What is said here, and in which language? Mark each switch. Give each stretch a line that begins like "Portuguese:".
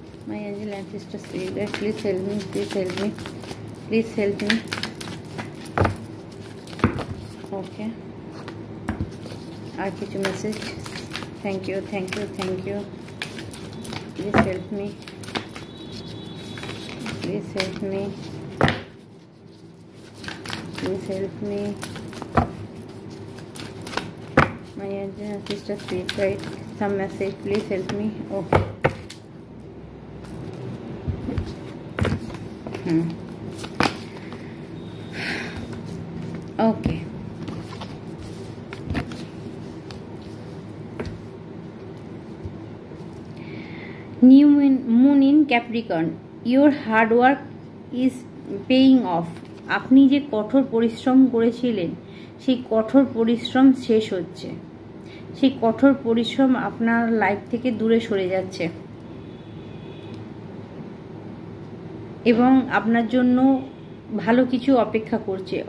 English: My angel and sister spirit, please help me, please help me, please help me. Okay,
Bangla: আর কিছু message?
English: Thank you, thank you, thank you. Please help me, please help me, please help me. My angel and sister spirit, write some message, please help me. Okay. Okay. New moon in Capricorn. Your hard work is paying off.
Bangla: আপনি যে কঠোর পরিশ্রম করেছিলেন, সেই কঠোর পরিশ্রম শেষ হচ্ছে। সেই কঠোর পরিশ্রম আপনার লাইফ থেকে দূরে সরে যাচ্ছে এবং আপনার জন্য ভালো কিছু অপেক্ষা করছে।